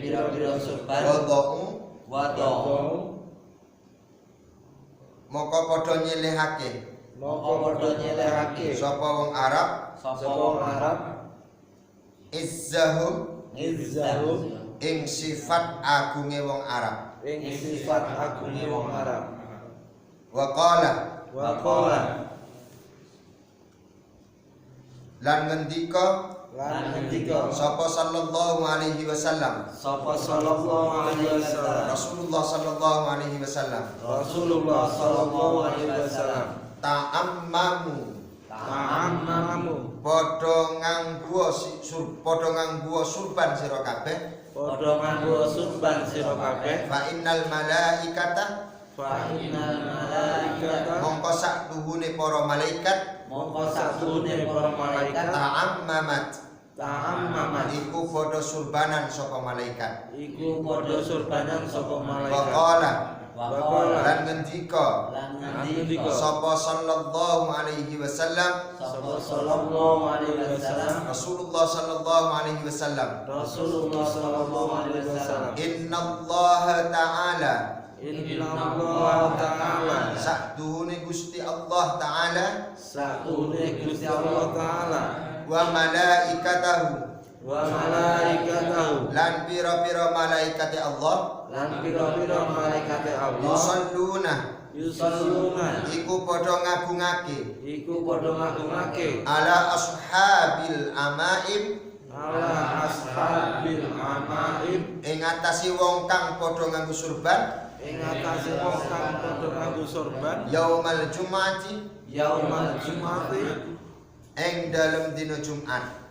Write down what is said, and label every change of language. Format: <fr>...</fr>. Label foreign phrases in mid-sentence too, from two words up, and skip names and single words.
<jv>wada'u mongko padha nyelehake sapa wong Arab izzahu ing sifat agunge wong Arab.</jv> <ar>وقال</ar> <jv>lan ngendika sapa</jv> <ar>صلى الله عليه وسلم. رسول الله صلى الله عليه وسلم.</ar> <jv>Ta'ammamu padha nganggo surban sira kabeh.</jv> <ar>فإن الملائكة</ar> <jv>mongko sak tuhune para malaikat ta'ammamat iku padha surbanan saka malaikat.</jv> <ar>وقال</ar> <jv>lan ngendika sapa</jv> <ar>صلى الله عليه وسلم. رسول الله صلى الله عليه وسلم. إن الله تعالى</ar> <jv>sakdune Gusti Allah taala</jv> <ar>وملائكته</ar> <jv>lan pira-pira malaikate Allah yusalluna iku padha ngagungake</jv> <ar>على أصحاب العمائم</ar> <jv>ing atase wong kang padha nganggo surban</jv> <ar>يوم الجمعة</ar> <jv>ing dalem dina Jumat.</jv>